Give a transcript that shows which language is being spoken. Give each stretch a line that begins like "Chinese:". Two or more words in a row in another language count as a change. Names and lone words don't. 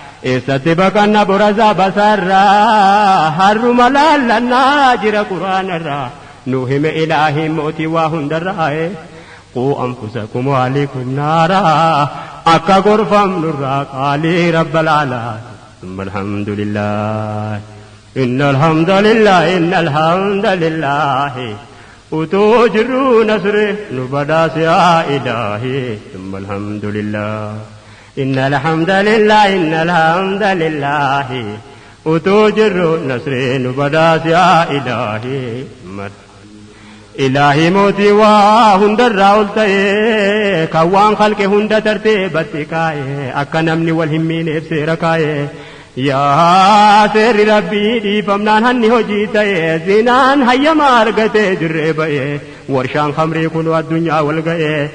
Oromo: Eessatti baqanna borasaa basaarra, harruma laallannaa jira Qur'aanarra, nu hime Ilaahiin mootii waa hundarra, ee.
Arabic: قوا أنفسكم وأهليكم نارا,
Oromo: akka gorfamnurraa qaalii
Arabic: رب الأعلى. ثم الحمد لله. إن الحمد لله، إن الحمد لله.
Oromo: Utuu jirru nasri nu badhaase
Arabic: يا إلهي. ثم الحمد لله. إن الحمد لله، إن الحمد لله.
Oromo: Utuu jirru nasri nu badhaase
Arabic: يا إلهي.
Oromo: Ilaahi mootii waa hundarraa ol ta'e, kan waan khalqe hunda tartee batti kaa'e, akka namni wal hin miineef seera kaa'e. Yaa seerri Rabbii dhiifamnaan hanni hojii ta'e, zinaan hayyama argate dirree ba'e, warshaan khamrii kun addunyaa wal ga'e.